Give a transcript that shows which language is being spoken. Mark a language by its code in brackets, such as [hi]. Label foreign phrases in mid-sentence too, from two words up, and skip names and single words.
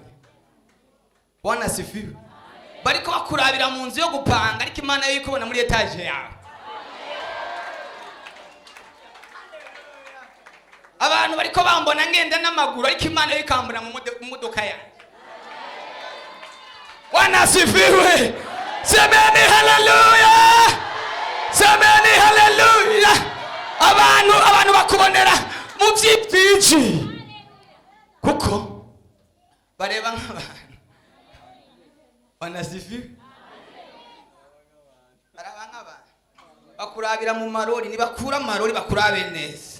[sw] Bwana asifiwe. [rn] Bariko bakurabira mu nzu yo gupanga, ariko Imana yo ikubona muri etage yawe. Abantu bariko bambona ngenda n'amaguru, ariko Imana yo ikambona mu modoka yawe. [sw] Bwana asifiwe. Semeni haleluya. Semeni haleluya. [rn] Abantu bakubonera mu byipfiji, kuko bareba nk'abantu. [sw] Bwana asifiwe. [rn] Baraba nk'abantu bakurabira mu marori, nibakura amarori bakurabe neza.